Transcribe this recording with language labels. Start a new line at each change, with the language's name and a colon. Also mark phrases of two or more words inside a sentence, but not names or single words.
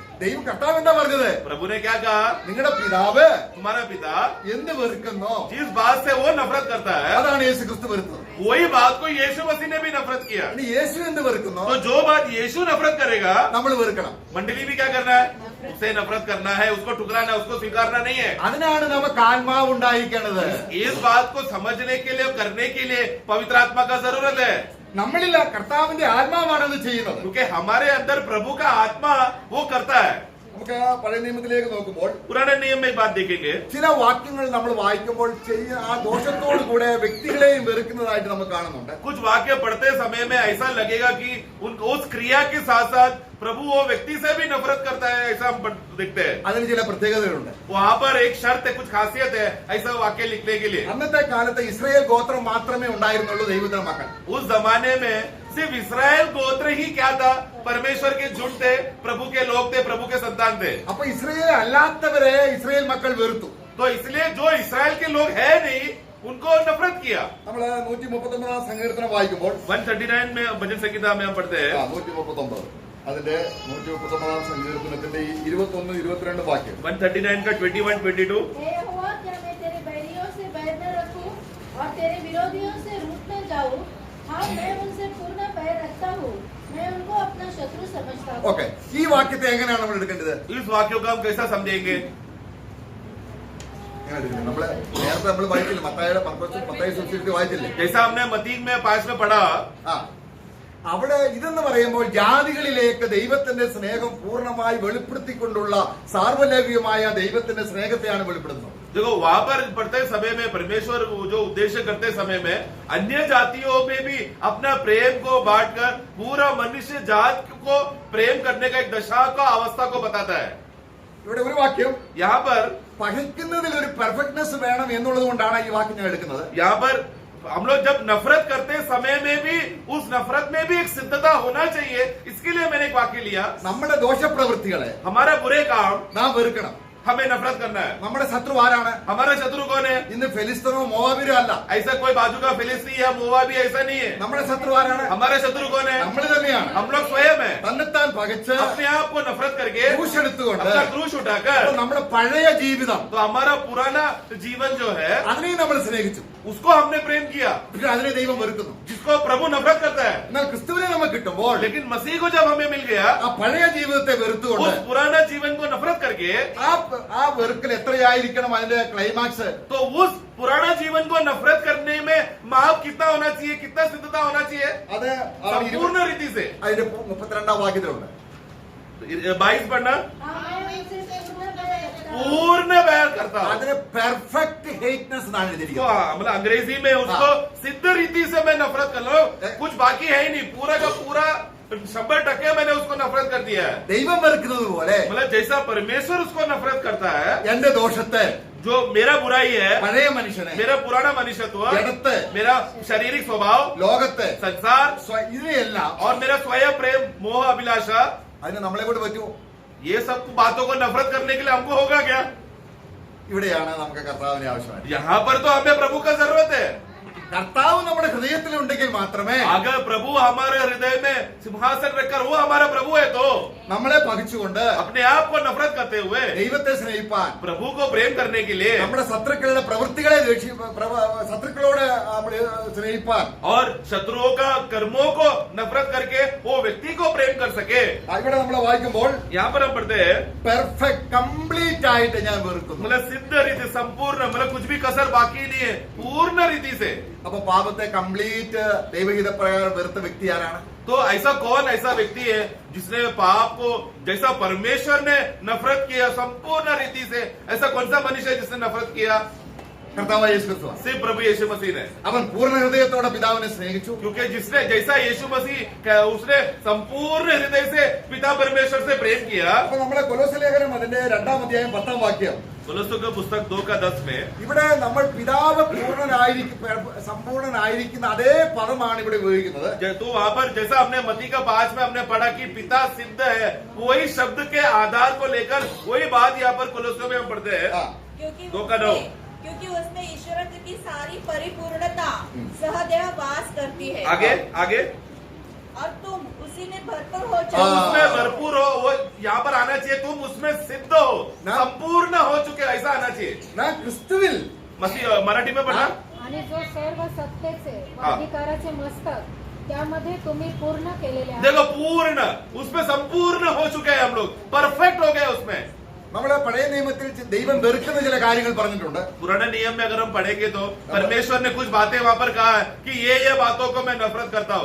Malayalam: ദൈവം കർത്താവ് എന്താ പറഞ്ഞത്?
Hindi: प्रभु ने क्या कहा,
Malayalam: നിങ്ങളുടെ പിതാവ്
Hindi: तुम्हारा पिता
Malayalam: എന്ത് വെറുക്കുന്നോ
Hindi: जिस बात से वो नफरत करता है
Malayalam: അതാണ് യേശു ക്രിസ്തു വെറുത്തത്.
Hindi: वही बात को यीशु मसीह ने भी नफरत किया।
Malayalam: ഇനി യേശു എന്ത് വെറുക്കുന്നോ
Hindi: तो जो बात यीशु नफरत करेगा
Malayalam: നമ്മൾ വെറുക്കണം.
Hindi: मंडली भी क्या करना है, उससे नफरत करना है, उसको ठुकराना है, उसको स्वीकारना नहीं है।
Malayalam: അതിനാണ് നമുക്ക് ആത്മാവ് ഉണ്ടായിരിക്കേണ്ടത്.
Hindi: इस बात को समझने के लिए, करने के लिए पवित्र आत्मा का जरूरत है,
Malayalam: നമ്മളില്ല, കർത്താവിന്റെ ആത്മാവാണ് അത് ചെയ്യുന്നത്.
Hindi: क्योंकि हमारे अंदर प्रभु का आत्मा वो करता है।
Malayalam: നമുക്ക് പഴയ നിയമത്തിലേക്ക് നോക്കുമ്പോൾ
Hindi: पुराने नियम में एक बात देखेंगे,
Malayalam: ചില വാക്യങ്ങൾ നമ്മൾ വായിക്കുമ്പോൾ ആ ദോഷത്തോടു കൂടെ വ്യക്തികളെയും വെറുക്കുന്നതായിട്ട് നമുക്ക് കാണുന്നുണ്ട്.
Hindi: कुछ वाक्य पढ़ते समय में ऐसा लगेगा कि उस क्रिया के साथ साथ प्रभु वो व्यक्ति से भी नफरत करता है, ऐसा हम देखते हैं।
Malayalam: അതിന് ചില പ്രത്യേകതകളുണ്ട്.
Hindi: वहां पर एक शर्त है, कुछ खासियत है ऐसा वाक्य लिखने के लिए।
Malayalam: അന്നത്തെ കാലത്ത് ഇസ്രായേൽ ഗോത്രം മാത്രമേ ഉണ്ടായിരുന്നുള്ളൂ ദൈവത്തിന്റെ മക്കൾ.
Hindi: उस जमाने में सिर्फ इसराइल गोत्र ही क्या था, परमेश्वर के झुंड थे, प्रभु के लोग थे, प्रभु के संतान थे।
Malayalam: അപ്പൊ ഇസ്രായേൽ അല്ലാത്തവരെ ഇസ്രായേൽ മക്കൾ വെറുത്തു.
Hindi: तो इसलिए जो इसराइल के लोग है नहीं उनको नफरत किया।
Malayalam: നമ്മൾ 139 സങ്കീർത്തനം വായിക്കുമ്പോൾ
Hindi: 139 में भजन संहिता में हम पढ़ते हैं,
Malayalam: 139 അതിന്റെ 139 സങ്കീർത്തനത്തിന്റെ 21, 22 വാക്യം.
Hindi: 139 का 21, 22। हे यहोवा, क्या मैं तेरे बैरियों से बैर न रखूं और तेरे विरोधियों से रूठ न जाऊं? हाँ, मैं उनसे पूर्ण बैर रखता हूँ, मैं उनको अपना शत्रु समझता हूँ।
Malayalam: ഓക്കെ, ഈ വാക്യത്തെ എങ്ങനെയാണ് നമ്മൾ എടുക്കേണ്ടത്?
Hindi: इस वाक्य को हम कैसा समझेंगे?
Malayalam: നമ്മള് നേരത്തെ നമ്മൾ വായിച്ചില്ലേ, മത്തായി സുവിശേഷത്തിൽ വായിച്ചില്ലേ?
Hindi: जैसा हमने मत्ती में 5 में पढ़ा,
Malayalam: അവിടെ ഇതെന്ന് പറയുമ്പോൾ ജാതികളിലേക്ക് ദൈവത്തിന്റെ സ്നേഹം പൂർണ്ണമായി വെളിപ്പെടുത്തിക്കൊണ്ടുള്ള സാർവലൗകികമായ ദൈവത്തിന്റെ സ്നേഹത്തെയാണ് വെളിപ്പെടുത്തുന്നത്.
Hindi: देखो वहां पर पढ़ते समय में परमेश्वर जो उद्देश्य करते समय में अन्य जातियों में भी अपना प्रेम को बांटकर पूरा मनुष्य जात को प्रेम करने का एक दशा का अवस्था को बताता है।
Malayalam: ഇവിടെ ഒരു വാക്യം
Hindi: यहाँ पर
Malayalam: പകയ്ക്കുന്നതിൽ ഒരു പെർഫെക്റ്റ്നെസ് വേണം എന്നുള്ളത് കൊണ്ടാണ് ഈ വാക്യം ഞാൻ എടുക്കുന്നത്.
Hindi: यहाँ पर हम लोग जब नफरत करते समय में भी उस नफरत में भी एक सिद्धता होना चाहिए, इसके लिए मैंने एक वाक्य लिया।
Malayalam: നമ്മുടെ ദോഷപ്രവൃത്തികളെ
Hindi: हमारा बुरे काम
Malayalam: നാം വെറുക്കണം.
Hindi: हमें नफरत करना है।
Malayalam: നമ്മുടെ ശത്രു ആരാണ്?
Hindi: हमारा शत्रु कौन है?
Malayalam: ഇന്ന് ഫെലിസ്തീനോ മോവാബിരോ അല്ല.
Hindi: ऐसा कोई बाजू का फिलिस्ती या मोवाबी ऐसा नहीं है।
Malayalam: നമ്മുടെ ശത്രു ആരാണ്?
Hindi: हमारा शत्रु कौन है?
Malayalam: നമ്മൾ തന്നെയാണ്.
Hindi: हम लोग स्वयं है।
Malayalam: തന്നെത്താൻ പകച്ച്
Hindi: अपने आप को नफरत करके
Malayalam: ക്രൂശെടുത്തുകൊണ്ട്
Hindi: अपना क्रूश उठाकर
Malayalam: നമ്മുടെ പഴയ ജീവിതം
Hindi: तो हमारा पुराना जीवन जो है
Malayalam: അതിനെ നമ്മൾ സ്നേഹിച്ചു.
Hindi: उसको हमने प्रेम किया,
Malayalam: പക്ഷെ അതിനെ ദൈവം വെറുക്കുന്നു.
Hindi: जिसको प्रभु नफरत करता है।
Malayalam: എന്നാൽ ക്രിസ്തുവിനെ നമുക്ക് കിട്ടുമ്പോൾ
Hindi: लेकिन मसीह को जब हमें मिल गया,
Malayalam: ആ പഴയ ജീവിതത്തെ വെറുത്തുകൊണ്ട്
Hindi: उस पुराना जीवन को नफरत करके,
Malayalam: ആ വെറുക്കൽ എത്രയായിരിക്കണം അതിന്റെ ക്ലൈമാക്സ്?
Hindi: तो उस पुराना जीवन को नफरत करने में माप कितना होना चाहिए, कितना सिद्धता होना चाहिए?
Malayalam: അത്
Hindi: संपूर्ण रीति से।
Malayalam: അതിന്റെ 32ാം വാക്യത്തിലുണ്ട്.
Hindi: 22 पढ़ना। हाँ, मैं उनसे पूर्ण बैर रखता हूँ। पूर्ण बैर करता हूं।
Malayalam: അതിന്
English: perfect hateness
Malayalam: എന്നാണ്
Hindi: तो
Malayalam: എഴുതിയിരിക്കുന്നത്.
Hindi: हाँ, मतलब अंग्रेजी में उसको सिद्ध रीति से मैं नफरत कर लो, कुछ बाकी है ही नहीं, पूरा का पूरा 100% मैंने उसको नफरत कर दिया है।
Malayalam: ദൈവം വെറുക്കുന്നത് പോലെ
Hindi: मतलब जैसा परमेश्वर उसको नफरत करता है,
Malayalam: എന്റെ ദോഷത്തെ,
Hindi: जो मेरा बुराई है,
Malayalam: പഴയ മനുഷ്യനെ,
Hindi: मेरा पुराना मनुष्यत्व,
Malayalam: ജഡത്തെ,
Hindi: मेरा शारीरिक स्वभाव,
Malayalam: ലോകത്തെ,
Hindi: संसार
Malayalam: ഇതിനെയെല്ലാം
Hindi: और मेरा स्वयं प्रेम, मोह, अभिलाषा,
Malayalam: അതിന് നമ്മളെ കൊണ്ട് പറ്റുമോ?
Hindi: ये सब बातों को नफरत करने के लिए हमको होगा क्या?
Malayalam: ഇവിടെയാണ് നമുക്ക് കർത്താവിനെ ആവശ്യമായത്.
Hindi: यहाँ पर तो हमें प्रभु का जरूरत है।
Malayalam: കർത്താവ് നമ്മുടെ ഹൃദയത്തിലുണ്ടെങ്കിൽ മാത്രമേ
Hindi: अगर प्रभु हमारे हृदय में सिंहासन रखकर वो हमारा प्रभु है तो
Malayalam: നമ്മളെ പകച്ചുകൊണ്ട്
Hindi: अपने आप को नफरत करते हुए
Malayalam: ദൈവത്തെ സ്നേഹിപ്പാൻ,
Hindi: प्रभु को प्रेम करने के लिए
Malayalam: നമ്മുടെ ശത്രുക്കളുടെ പ്രവൃത്തികളെ ശത്രുക്കളോട് നമ്മൾ സ്നേഹിപ്പാൻ,
Hindi: और शत्रुओं का कर्मों को नफरत करके वो व्यक्ति को प्रेम कर सके।
Malayalam: ഇവിടെ നമ്മൾ വായിക്കുമ്പോൾ
Hindi: यहाँ पर हम पढ़ते हैं,
English: perfect complete
Malayalam: ആയിട്ട് ഞാൻ വെറുക്കുന്നു.
Hindi: मतलब सिद्ध रीति, संपूर्ण, मतलब कुछ भी कसर बाकी नहीं है, पूर्ण रीति से।
Malayalam: അപ്പൊ പാപത്തെ കംപ്ലീറ്റ് ദൈവഹിത പ്രകാരം വെറുത്ത വ്യക്തി ആരാണ്?
Hindi: तो ऐसा कौन ऐसा व्यक्ति है जिसने पाप को जैसा परमेश्वर ने नफरत किया संपूर्ण रीति से, ऐसा कौन सा मनुष्य है जिसने नफरत किया?
Malayalam: കർത്താവായ യേശു ക്രിസ്തു.
Hindi: सिर्फ प्रभु यीशु मसीह ने।
Malayalam: അവൻ പൂർണ്ണ ഹൃദയത്തോടെ പിതാവിനെ സ്നേഹിച്ചു.
Hindi: क्योंकि जिसने जैसा यीशु मसीह उसने संपूर्ण हृदय से पिता परमेश्वर से प्रेम किया।
Malayalam: അപ്പൊ നമ്മുടെ കൊലോസ്യ ലേഖനം അതിന്റെ 2-ാം അധ്യായം 10-ാം വാക്യം,
Hindi: കൊലോസ്യോं का पुस्तक 2:10 में
Malayalam: ഇവിടെ നമ്മൾ പിതാവ് സമ്പൂർണനായിരിക്കുന്ന അതേ പദമാണ് ഇവിടെ ഉപയോഗിക്കുന്നത്.
Hindi: तो वहां पर जैसा हमने मती का 5 में हमने पढ़ा कि पिता सिद्ध है, वही शब्द के आधार को लेकर वही बात यहाँ पर कोलोसियों में हम पढ़ते हैं। ആ, क्योंकि उसमें ईश्वरत्व की सारी परिपूर्णता सहदेव वास करती है। आगे आगे और तुम उसी में भरपूर हो तुम जाओ। उसमें भरपूर हो, वो यहाँ पर आना चाहिए, तुम उसमें सिद्ध हो, ना- संपूर्ण हो चुके, ऐसा आना चाहिए।
Malayalam: ഞാൻ क्रिस्तुविल
Hindi: मसीह मराठी में पढ़ा।
Marathi: आणि जो सर्व सत्तेचे व हा. अधिकाराचे मस्तक त्यामध्ये तुम्ही पूर्ण केलेले आहात.
Hindi: देखो पूर्ण, उसमें संपूर्ण हो चुके हैं हम लोग, परफेक्ट हो गए उसमें।
Malayalam: നമ്മളെ പഴയ നിയമത്തിൽ ദൈവം വെറുക്കുന്ന ചില കാര്യങ്ങൾ പറഞ്ഞിട്ടുണ്ട്.
Hindi: पुराने नियम में अगर हम पढ़ेंगे तो परमेश्वर ने कुछ बातें वहां पर कहा है कि ये बातों को मैं नफरत करता हूँ।